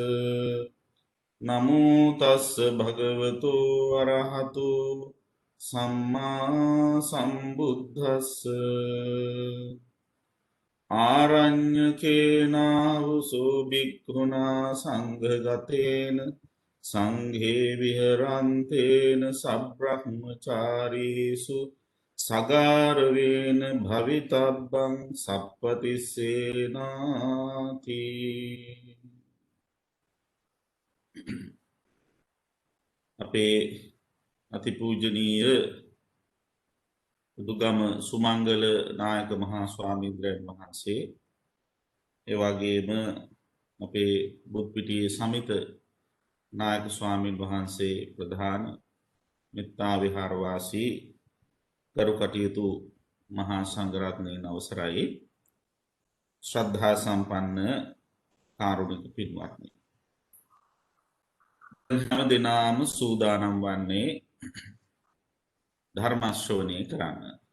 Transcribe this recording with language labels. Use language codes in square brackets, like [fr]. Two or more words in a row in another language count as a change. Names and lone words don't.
[pi] නමෝ තස්ස භගවතු අරහතු සම්මා සම්බුද්දස්ස ආරඤ්‍යකේනාවුසෝ භික්ඛුනා සංඝගතේන සංඝේ විහරන්තේන සබ්‍රහ්මචාරීසු සගාරවේන භවිතබ්බං සප්පතිස්සේනාති. [si] අපේ අතිපූජනීය උදුගම සුමංගල නායක මහා ස්වාමීන්ද්‍රයන් වහන්සේ, එවැගේම අපේ බුත්පිටියේ සමිත නායක ස්වාමීන් වහන්සේ ප්‍රධාන මෙත්තා විහාරවාසී ගරු කටයුතු මහා සංඝරත්නයන් අවසරයි, ශ්‍රද්ධා සම්පන්න කාරුණික පින්වත්නි, හැම දිනම සූදානම් වන්නේ ධර්ම ශ්‍රවණය කරන්න.